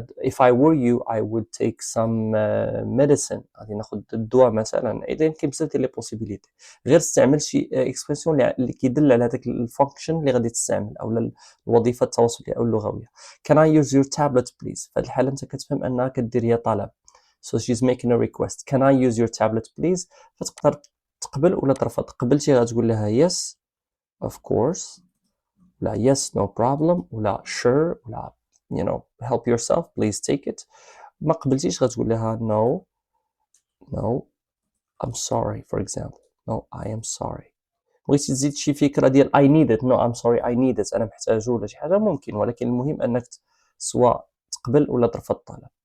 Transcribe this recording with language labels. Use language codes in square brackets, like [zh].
[en] if I were you I would take some medicine. [ar] غادي ناخذ الدواء مثلا. اذا يمكن بزاف ديال لي بوسيبيليتي. غير استعمل شي اكسبرسيون اللي كيدل على هذاك الفانكشن اللي غادي تستعمل او الوظيفه التواصليه او اللغويه. Can I use your tablet please؟ في هذه الحاله انت كتفهم انها كدير هي طلب. [en] So she's making a request. Can I use your tablet please؟ فتقدر تقبل ولا ترفض. قبلتي غتقول لها yes of course ولا yes no problem ولا sure ولا you know help yourself please take it. ما قبلتيش غتقول لها no I'm sorry for example. no I am sorry. [ar] بغيتي تزيد شي فكره ديال I need it. no I'm sorry I need it. انا محتاجه ولا شي حاجه ممكن ولكن المهم انك سواء تقبل ولا ترفض الطلب.